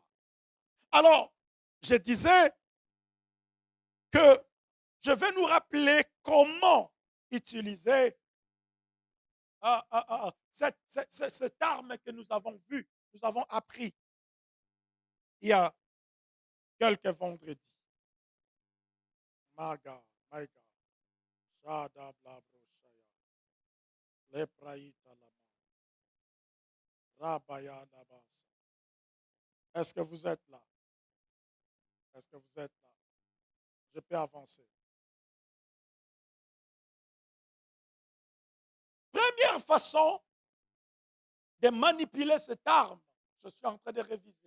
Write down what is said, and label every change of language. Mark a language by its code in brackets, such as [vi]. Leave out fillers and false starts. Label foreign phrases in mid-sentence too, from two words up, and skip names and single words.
[fr] Alors, je disais que je vais nous comment utiliser cette arme que nous avons vue, nous avons appris il y a quelques vendredis. [en] My God, my God. Shada bla broshaya. Lepraïta lama. Rabaya dabasa. [fr] Est-ce que vous êtes là? Est-ce que vous êtes là? Je peux avancer. Première façon de manipuler cette arme, je suis en train de réviser.